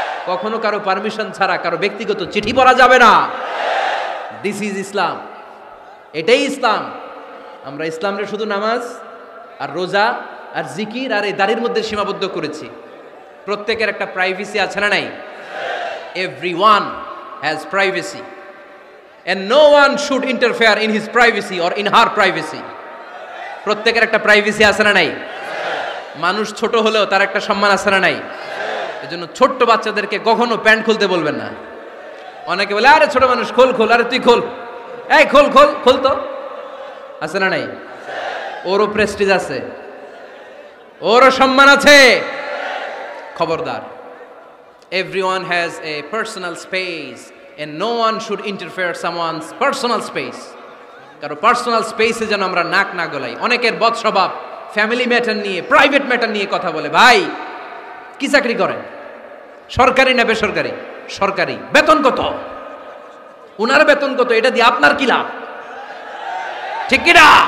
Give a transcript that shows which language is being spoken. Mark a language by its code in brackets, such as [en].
[bn] কখনো কারো পারমিশন ছাড়া কারো ব্যক্তিগত চিঠি পড়া যাবে না। [en] this is Islam, [bn] এটাই ইসলাম। আমরা ইসলামরে শুধু নামাজ আর রোজা আর জিকির আর এই দাড়ির মধ্যে সীমাবদ্ধ করেছি। প্রত্যেকের একটা প্রাইভেসি আছে না নাই? [en] Everyone has privacy and no one should interfere in his privacy or in her privacy. [bn] প্রত্যেকের একটা প্রাইভেসি আছে না নাই? মানুষ ছোট হলেও তার একটা সম্মান আছে না নাই? এজন্য ছোট্ট বাচ্চাদেরকে কখনো প্যান্ট খুলতে বলবেন না। অনেকে বলে আরে ছোট মানুষ, খোল, আরে তুই খোল, এই খোল তো। আছে না নাই? ওরও প্রেস্টিজ আছে, ওরও সম্মান আছে। [en] খবরদার, everyone has a personal space and no one should interfere someone's personal space. [bn] কারো পার্সোনাল স্পেসে যেন আমরা নাক না গলাই। অনেকের বদ স্বভাব ফ্যামিলি ম্যাটার নিয়ে, প্রাইভেট ম্যাটার নিয়ে কথা বলে। ভাই কি চাকরি করেন? সরকারি না বেসরকারি? সরকারি। বেতন কত? উনার বেতন কত? এটা দিয়ে আপনার কি লাভ? ঠিক কিনা?